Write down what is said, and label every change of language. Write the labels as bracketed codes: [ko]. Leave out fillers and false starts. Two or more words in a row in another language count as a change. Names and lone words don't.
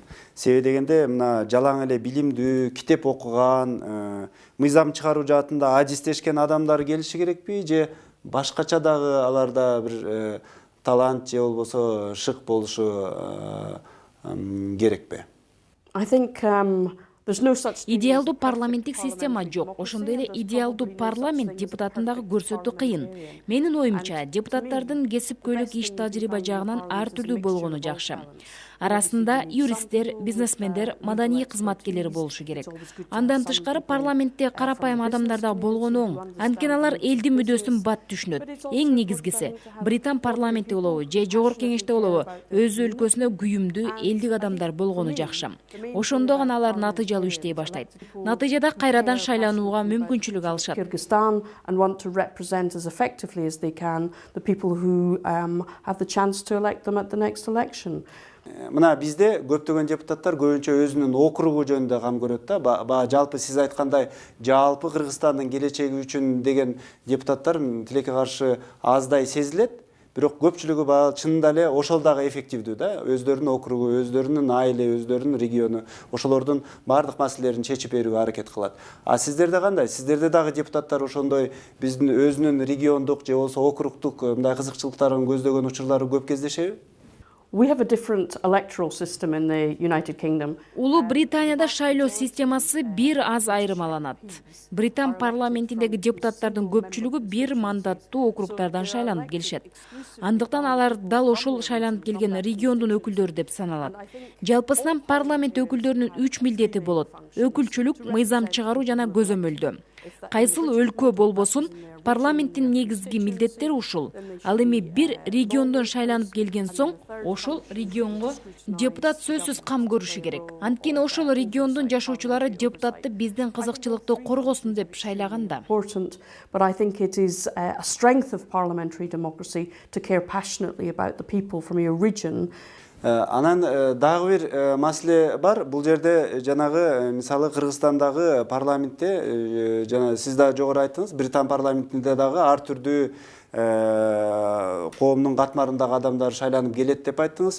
[ky] Себеби дегенде мына жалаң эле билимдүү, китеп окуган, мыйзам чыгаруу жаатында адистешкен адамдар келиши керекпи, же башкача дагы аларда бир талант же болбосо шык болушу керекпи? [en] I think there's no such thing as [ky] Идеалдуу парламенттик система жок. Ошондой эле идеалдуу парламент депутатын дагы көрсөтүү кыйын. Менин оюмча, депутаттардын кесипкөйлүк иш тажрыйба жагынан ар түрдүү болгону жакшы. Арасында юристтер, бизнесмендер, маданий кызматкерлер болушу керек. Андан тышкары парламентте карапайым адамдар да болгону оң. Анткени алар элдин мүддөсүн бат түшүнөт. Эң негизгиси Британ парламенти болобу же жогорку кеңеште болобу, өз өлкөсүнө күйүмдүү элдик адамдар болгону жакшы. Ошондо гана алар натыйжалуу иштей баштайт. Натыйжада кайрадан шайланууга мүмкүнчүлүк алышат. [en] Kyrgyzstan and want to represent as effectively as they can the people who have the chance to elect them at the next election. [ky] Мына бизде көптөгөн депутаттар көбүнчө өзүнүн округу жөнүндө кам көрөт да. Жалпы сиз айткандай, жалпы Кыргызстандын келечеги үчүн деген депутаттар тилекке каршы аздай сезилет. Бирок көпчүлүгү чынында эле ошол дагы эффективдүү да. Өздөрүнүн округу, өздөрүнүн айылы, өздөрүнүн региону, ошолордун бардык маселелерин чечип берүүгө аракет кылат. А сиздерде кандай? Сиздерде дагы депутаттар ошондой биздин өзүнүн региондук же болбосо округдук мындай кызыкчылыктарын көздөгөн учурлары көп кездешеби? [en] We have a different electoral system in the United Kingdom. [ky] Улуу Британияда шайлоо системасы бир аз айырмаланат. Британ парламентиндеги депутаттардын көпчүлүгү бир мандаттуу округдардан шайланып келишет. Андыктан алар дал ошол шайланып келген региондун өкүлдөрү деп саналат. Жалпысынан парламент өкүлдөрүнүн 3 милдети болот: өкүлчүлүк, мыйзам чыгаруу жана көзөмөлдөө. Кайсыл өлкө болбосун, парламенттин негизги милдеттери ушул. Ал эми бир региондон шайланып келген соң, ошол регионго депутат сөзсүз кам көрүшү керек. Анткени ошол региондун жашоочулары депутатты биздин кызыкчылыкты коргосун деп шайлаганда. [en] Important, but I think it is a strength of parliamentary democracy to care passionately about the people from your region. [ky] Анан дагы бир маселе бар. Бул жерде жанагы мисалы Кыргызстандагы парламентте жана сиз да жогору айттыңыз, Британ парламентинде дагы ар түрдүү коомдун катмарындагы адамдар шайланып келет деп айттыңыз.